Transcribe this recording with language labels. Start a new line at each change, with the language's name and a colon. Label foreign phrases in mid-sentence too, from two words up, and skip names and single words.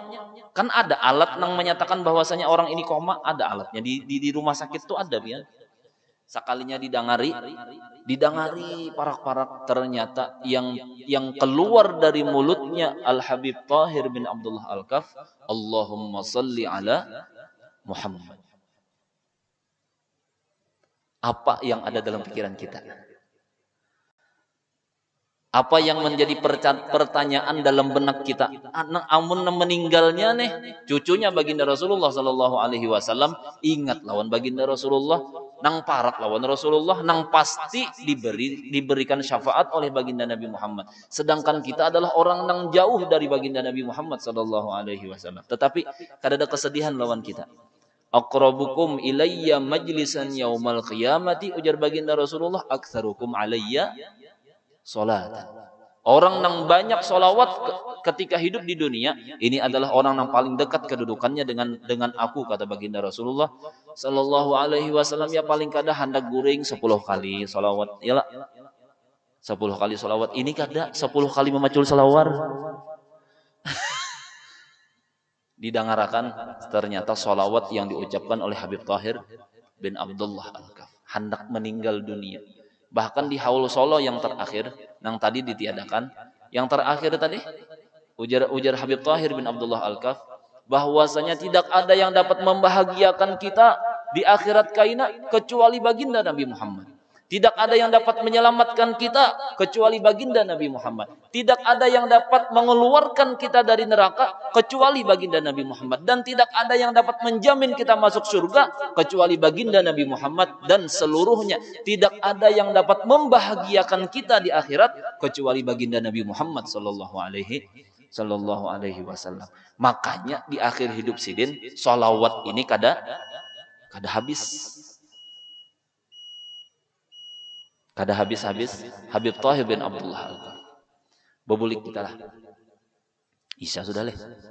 Indonesian: Kan ada alat yang menyatakan bahwasanya orang ini koma, ada alatnya di rumah sakit tuh ada ya.
Banjar: Sekalinya didangari parak-parak, ternyata yang keluar dari mulutnya Al Habib Thahir bin Abdullah Al-Kaf,
Arabic: Allahumma salli ala Muhammad.
Indonesian: Apa yang ada dalam pikiran kita? Apa yang menjadi pertanyaan dalam benak kita?
Banjar: Amun meninggalnya nih cucunya baginda Rasulullah
Arabic: sallallahu alaihi wasallam,
Banjar: ingat lawan baginda Rasulullah, nang parak lawan Rasulullah, nang pasti diberikan syafaat oleh baginda Nabi Muhammad. Sedangkan kita adalah orang nang jauh dari baginda Nabi Muhammad
Arabic: sallallahu alaihi wasallam.
Banjar: Tetapi kada ada kesedihan lawan kita.
Arabic: Aqrabukum ilayya majlisan yaumal qiyamati,
Banjar: ujar baginda Rasulullah,
Arabic: aktsarukum alayya salat.
Indonesian: Orang yang banyak solawat ketika hidup di dunia, ini adalah orang yang paling dekat kedudukannya dengan aku, kata baginda Rasulullah
Arabic: sallallahu alaihi wasallam.
Banjar: Ya paling kada hendak guring 10 kali solawat.
Indonesian: Yalah, 10 kali solawat.
Banjar: Ini kada 10 kali memacul selawar. Didangarakan ternyata solawat yang diucapkan oleh Habib Thahir bin Abdullah Al-Kaf hendak meninggal dunia.
Indonesian: Bahkan di haul solo yang terakhir, yang tadi ditiadakan, yang terakhir tadi, ujar Habib Thahir bin Abdullah Al-Kaf, bahwasanya tidak ada yang dapat membahagiakan kita di akhirat kaina kecuali baginda Nabi Muhammad. Tidak ada yang dapat menyelamatkan kita kecuali baginda Nabi Muhammad. Tidak ada yang dapat mengeluarkan kita dari neraka kecuali baginda Nabi Muhammad. Dan tidak ada yang dapat menjamin kita masuk surga kecuali baginda Nabi Muhammad dan seluruhnya. Tidak ada yang dapat membahagiakan kita di akhirat kecuali baginda Nabi Muhammad
Arabic: sallallahu alaihi wasallam.
Banjar: Makanya di akhir hidup sidin, sholawat ini kada habis. Kada habis-habis. Habib Thahir bin Abdullah Al-Kaf. Bebulik kita lah. Isya sudah leh.